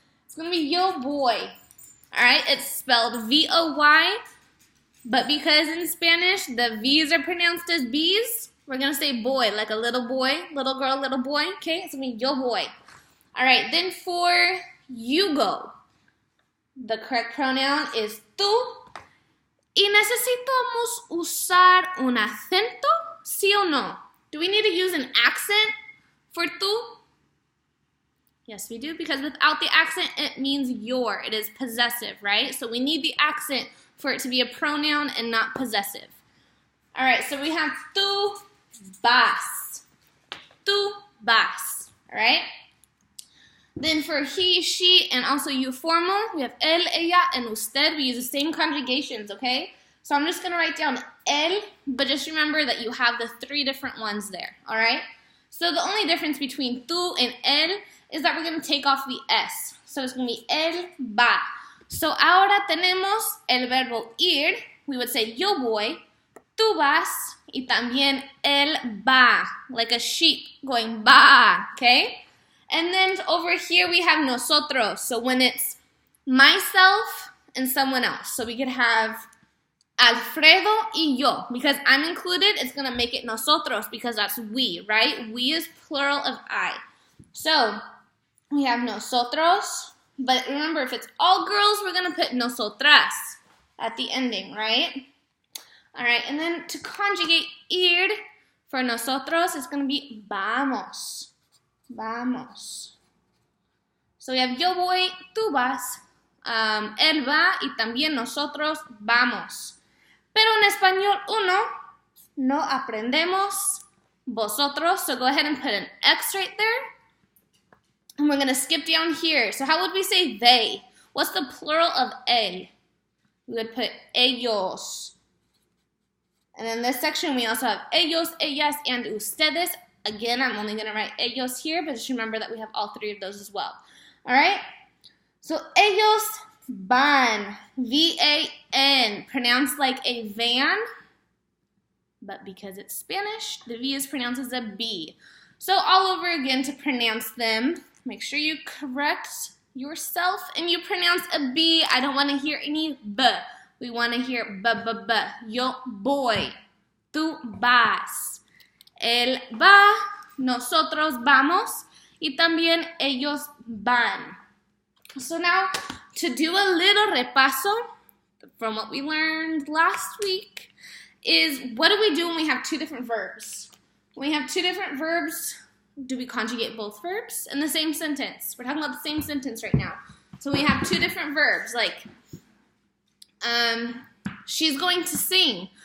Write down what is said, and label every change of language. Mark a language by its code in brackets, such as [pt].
[en] It's going to be yo boy, all right? It's spelled V-O-Y, but because in Spanish the V's are pronounced as B's, we're going to say boy, like a little boy, little girl, little boy, okay? It's going to be yo boy. All right, then for you go, the correct pronoun is tú. [es] ¿Y necesitamos usar un acento? ¿Sí o no? [en] Do we need to use an accent for tú? Yes, we do, because without the accent, it means your. It is possessive, right? So we need the accent for it to be a pronoun and not possessive. All right, so we have tú vas. Tú vas, all right? Then for he, she, and also you formal, we have él, ella, and usted. We use the same conjugations, okay? So I'm just going to write down él, but just remember that you have the three different ones there, all right? So the only difference between tú and él is that we're going to take off the S. So it's going to be él va. [es] So ahora tenemos el verbo ir. [en] We would say [es] yo voy, tú vas, y también él va, [en] like a sheep going ba, okay? And then over here we have nosotros. So when it's myself and someone else. So we could have Alfredo y yo. Because I'm included, it's going to make it nosotros because that's we, right? We is plural of I. So we have nosotros. But remember, if it's all girls, we're going to put nosotras at the ending, right? All right, and then to conjugate ir for nosotros, it's going to be vamos. [es] Vamos. [en] So we have [es] yo voy, tú vas, él va, y también nosotros vamos. Pero en español uno, no aprendemos vosotros. [en] So go ahead and put an X right there. And we're going to skip down here. So how would we say they? What's the plural of él? We would put ellos. And in this section, we also have ellos, ellas, and ustedes. Again, I'm only going to write ellos here, but just remember that we have all three of those as well. All right? So ellos van, V-A-N, pronounced like a van, but because it's Spanish, the V is pronounced as a B. So all over again to pronounce them, make sure you correct yourself and you pronounce a B. I don't want to hear any B. We want to hear B. [es] Yo voy, tú vas. Él va, nosotros vamos, y también ellos van. [en] So now, to do a little repaso from what we learned last week, is what do we do when we have two different verbs? When we have two different verbs, do we conjugate both verbs in the same sentence? We're talking about the same sentence right now. So we have two different verbs, like she's going to sing.